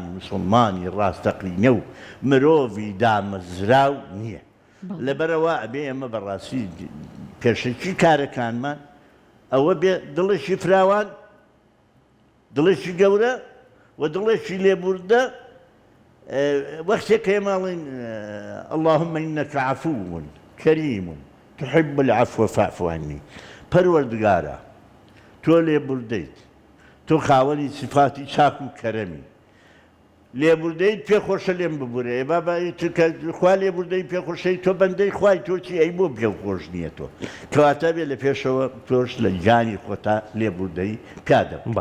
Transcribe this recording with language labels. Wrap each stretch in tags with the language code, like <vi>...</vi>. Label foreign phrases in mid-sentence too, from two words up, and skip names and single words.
<ckb>مسلمانی ڕاستەقینە و مرۆڤی دامەزراو نییە لەبەرەوە ئەبێ ئێمە بەڕاستی پێشەکی کارەکانمان ئەوە بێ دڵێکی فراوان دڵێکی گەورە و دڵێکی لێبوردە وەختێک ئێمەڵین</ckb> <ar>اللهم إنك عفو كريم تحب العفو فاعف عني</ar> <ckb>پەروەردگارە تۆ لێبوردەیت تۆ خاوەنی سیفاتی چاک و کەرەمی لێبوردەیت پێخۆشە لێم ببوورێ خوا لێبوردەی پێخۆشەی تۆ بەندەی خوای تۆچی ئەی بۆ پێخۆش نییە تۆ کەواتە بێ لە پێشەوە تۆش لە گیانی خۆتا لێبوردەی پیادە</ckb>